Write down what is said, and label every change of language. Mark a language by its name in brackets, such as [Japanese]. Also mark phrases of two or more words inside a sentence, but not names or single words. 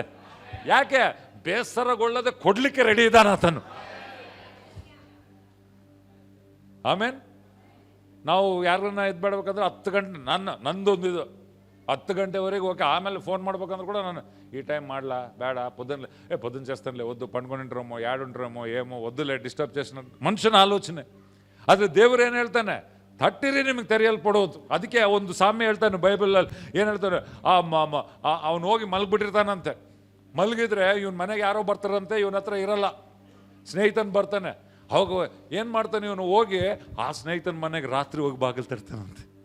[Kannada] ಯಾಕೆ? ಬೇಸರಗೊಳ್ಳದೆ ಕೊಡ್ಲಿಕ್ಕೆ ರೆಡಿ ಇದ್ದಾನ ಆತನು. ಆಮೇನ್. ನಾವು ಯಾರನ್ನ ಇದ್ಬೇಡ್ಬೇಕಂದ್ರೆ 10 ಗಂಟೆ, ನಂದೊಂದಿದು 10 ಗಂಟೆವರೆಗೆ ಓಕೆ. ಆಮೇಲೆ ಫೋನ್ ಮಾಡ್ಬೇಕಂದ್ರೆ ಕೂಡ ನಾನು ಈ ಟೈಮ್ ಮಾಡ್ಲಾ ಬೇಡ, [Telugu] పొద్దున్న చేస్తానులే, వద్దు పండుకొనింటారేమో, ఏడుంటారేమో, ఏమో వద్దులే, డిస్టర్బ్ చేసిన [Kannada] ಮನುಷ್ಯನ ಆಲೋಚನೆ. ಆದರೆ ದೇವರು ಏನು ಹೇಳ್ತಾನೆ, ತಟ್ಟಿರಿ ನಿಮಗೆ ತೆರೆಯಲ್ಪಡೋದು. ಅದಕ್ಕೆ ಒಂದು ಸಾಮ್ಯ ಹೇಳ್ತಾನೆ ಬೈಬಲಲ್ಲಿ. ಏನು ಹೇಳ್ತಾನೆ, ಅವನು ಹೋಗಿ ಮಲಗಿಬಿಟ್ಟಿರ್ತಾನಂತೆ. ಮಲಗಿದ್ರೆ ಇವನ್ ಮನೆಗೆ ಯಾರೋ ಬರ್ತಾರಂತೆ, ಇವನ ಹತ್ರ ಇರಲ್ಲ, ಸ್ನೇಹಿತನ ಬರ್ತಾನೆ. ಅವಾಗ ಏನು ಮಾಡ್ತಾನೆ ಇವನು, ಹೋಗಿ ಆ ಸ್ನೇಹಿತನ ಮನೆಗೆ ರಾತ್ರಿ ಹೋಗಿ ಬಾಗಿಲು ತರ್ತಾನಂತೆ.